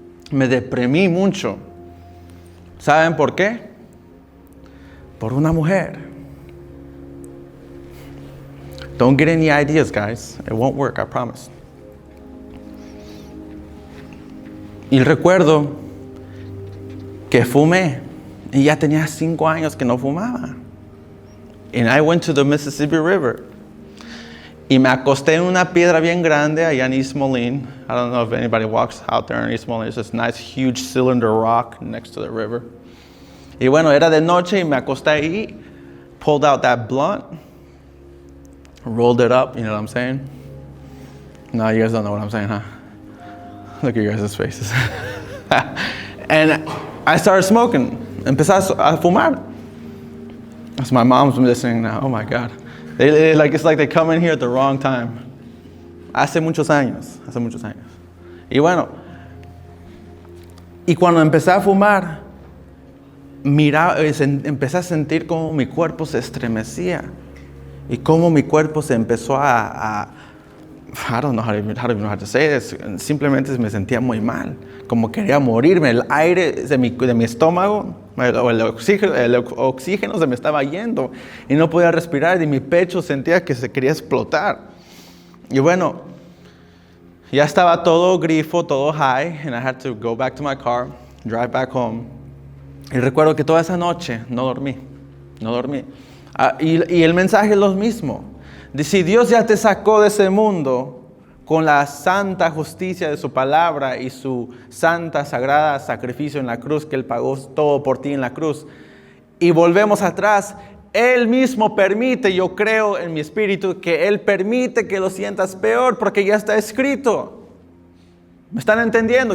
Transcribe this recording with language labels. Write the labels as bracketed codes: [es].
[es] Me deprimí mucho. ¿Saben por qué? Por una mujer. [en] Don't get any ideas, guys. It won't work, I promise. [es] Y recuerdo que fumé. Y ya tenía 5 años que no fumaba. [en] And I went to the Mississippi River. [es] Y me acosté en una piedra bien grande allá en East Moline. [en] I don't know if anybody walks out there in East Moline. It's this nice huge cylinder rock next to the river. [es] Y bueno, era de noche y me acosté ahí. [en] Pulled out that blunt. Rolled it up, you know what I'm saying? No, you guys don't know what I'm saying, huh? Look at your guys' faces. And I started smoking. [es] Empecé a fumar. [en] That's my mom's listening now. Oh my God. It's like they come in here at the wrong time. [es] Hace muchos años. Y bueno, y cuando empecé a fumar, empecé a sentir cómo mi cuerpo se estremecía. Y cómo mi cuerpo se empezó [en] I don't know how to say this. [es] Simplemente me sentía muy mal. Como quería morirme. El aire de mi estómago, el oxígeno se me estaba yendo. Y no podía respirar. Y mi pecho sentía que se quería explotar. Y bueno, ya estaba todo grifo, todo high. [en] And I had to go back to my car, drive back home. [es] Y recuerdo que toda esa noche no dormí. Y el mensaje es lo mismo. Si Dios ya te sacó de ese mundo con la santa justicia de su palabra y su santa, sagrada sacrificio en la cruz, que Él pagó todo por ti en la cruz, y volvemos atrás, Él mismo permite, yo creo en mi espíritu, que Él permite que lo sientas peor porque ya está escrito. ¿Me están entendiendo?